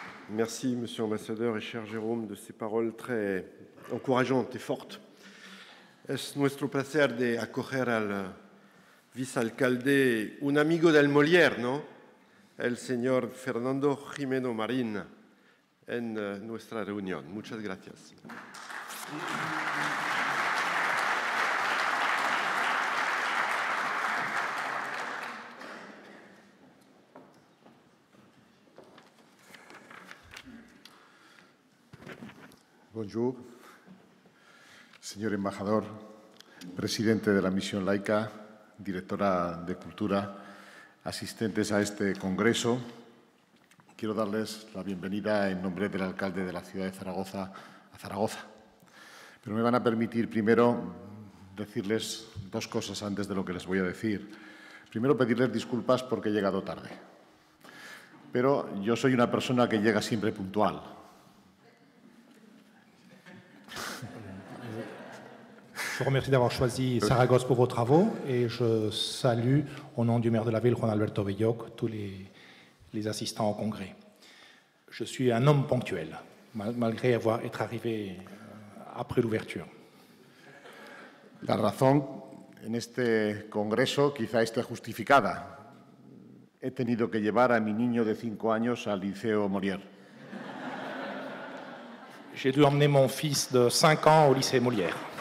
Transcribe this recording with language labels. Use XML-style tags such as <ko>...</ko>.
<fr>Merci, Monsieur l'Ambassadeur et cher Jérôme, de ces paroles très encourageantes et fortes.</fr> <es>Es nuestro placer de acoger al vicealcalde, un amigo del Molière, ¿no? El señor Fernando Jimeno Marín, en nuestra reunión. Muchas gracias. Bonjour, señor embajador, presidente de la Misión Laica, directora de Cultura, asistentes a este congreso. Quiero darles la bienvenida en nombre del alcalde de la ciudad de Zaragoza a Zaragoza. Pero me van a permitir primero decirles dos cosas antes de lo que les voy a decir. Primero, pedirles disculpas porque he llegado tarde. Pero yo soy una persona que llega siempre puntual.</es> <fr>Je vous remercie d'avoir choisi Saragosse pour vos travaux et je salue, au nom du maire de la ville, Juan Alberto Belloc, tous les assistants au congrès. Je suis un homme ponctuel, malgré être arrivé après l'ouverture.</fr> <es>La razón en este congreso quizá esté justificada. He tenido que llevar a mi niño de 5 años al Liceo Molière.</es> <fr>J'ai dû emmener mon fils de 5 ans au lycée Molière.</fr>